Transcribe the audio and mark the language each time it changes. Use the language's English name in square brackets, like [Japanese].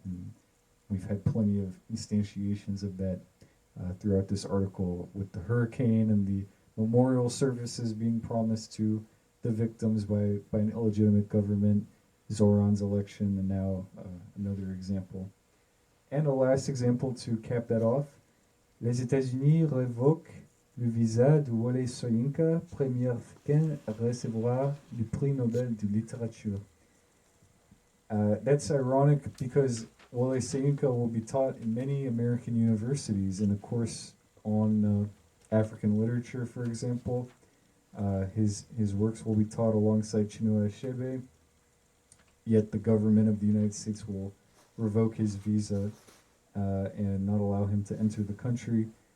[English] And we've had plenty of instantiations of that throughout this article, with the hurricane and the memorial services being promised to the victims by an illegitimate government, Zoran's election, and now another example. And a last example to cap that off. [French] Les États-Unis révoquent le visa de Wole Soyinka, premier Africain à recevoir le prix Nobel de littérature. [English] That's ironic because Wole Soyinka will be taught in many American universities in a course on African literature, for example. His works will be taught alongside Chinua Achebe, yet the government of the United States will revoke his visa and not allow him to enter the country.